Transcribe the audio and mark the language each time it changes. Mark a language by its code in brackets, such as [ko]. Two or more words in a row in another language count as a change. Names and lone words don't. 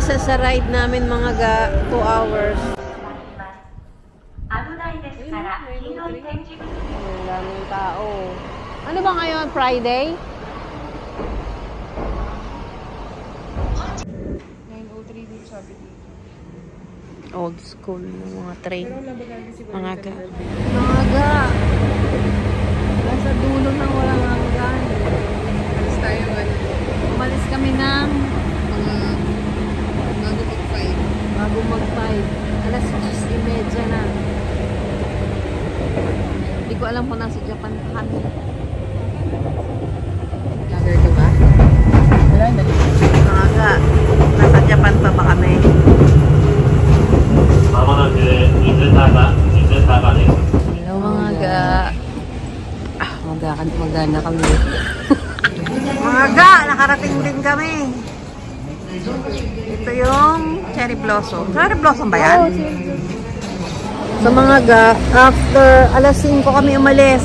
[tl] sa ride namin mga ga, 2 hours. [ja] 危ないですから黄色い点字。 [tl] Ang daming tao. Ano ba ngayon? Friday? 9:03 din sabi dito. [en] Old school [tl] ng mga train. Pero labagan si Mga ga. Mga ga. Nasa dulo ng walang hanggan. Alas tayo Umalis kami ng mga bago mag-5. bago mag-5. Alas 10:30 na. Hindi ko alam kung nasa Japan pa kami. Vlogger ka ba? Wala, dali. Mga ga. Nasa Japan pa ba kami? [ja] まもなく伊豆様です。 [tl] Hello mga ga. Magana kami. Mga ga, nakarating din kami. Ito yung [en] cherry blossom. Cherry blossom [tl] ba yan? Sa mga ga, after alas 5 kami umalis.